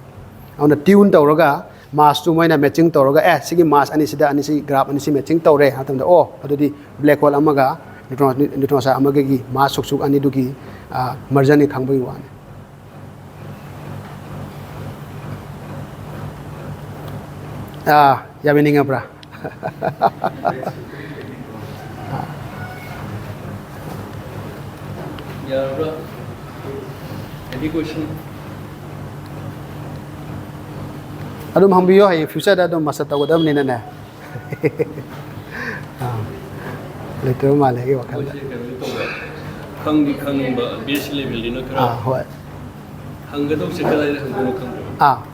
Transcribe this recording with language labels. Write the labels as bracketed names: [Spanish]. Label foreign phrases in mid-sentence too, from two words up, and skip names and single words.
[Manipuri] ꯑꯗꯨꯅ ꯇ꯭ꯌꯨꯟ ꯇꯧꯔꯒ ꯃꯥꯁꯇꯨ ꯃꯣꯏꯅ ꯃꯦꯆꯤꯡ ꯇꯧꯔꯒ ꯁꯤꯒꯤ ꯃꯥꯁ ꯑꯅꯤꯁꯤꯗ ꯑꯅꯤꯁꯤ ꯒ꯭ꯔꯥꯐ ꯑꯅꯤꯁꯤ ꯃꯦꯆꯤꯡ ꯇꯧꯔꯦ ꯍꯥꯏꯕ ꯃꯇꯝꯗ ꯑꯗꯨꯗꯤ [English] black hole [Manipuri] ꯑꯃꯒ [English] neutron star [Manipuri] ꯑꯃꯒꯤ ꯃꯥꯁ ꯁꯨꯛ ꯑꯅꯤꯗꯨꯒꯤ ꯃꯔꯖꯔꯅꯤ ꯈꯪꯕꯒꯤ ꯋꯥꯅꯤ. ꯌꯥꯕꯤꯅꯤꯡꯉꯕ꯭ꯔꯥ? [English] Yeah, any question? [Manipuri] ꯑꯗꯨꯝ ꯍꯪꯕꯤꯌꯣ, ꯍꯌꯦꯡ ꯐ꯭ꯌꯨꯆꯔꯗ ꯑꯗꯨꯝ ꯃꯁꯇꯔ ꯇꯧꯒꯗꯕꯅꯤꯅꯅꯦ. ꯂꯩꯇꯕ ꯃꯥꯜꯂꯦ ꯑꯩꯒꯤ ꯋꯥꯈꯜꯗ. ꯈꯪꯕ [English] base level [Manipuri] ꯅꯠꯇ꯭ꯔꯥ? ꯍꯣꯏ. ꯍꯪꯒꯗꯧꯁꯦ ꯀꯗꯥꯏꯗ ꯍꯪꯗꯣꯏꯅꯣ ꯈꯪꯗ꯭ꯔꯦ.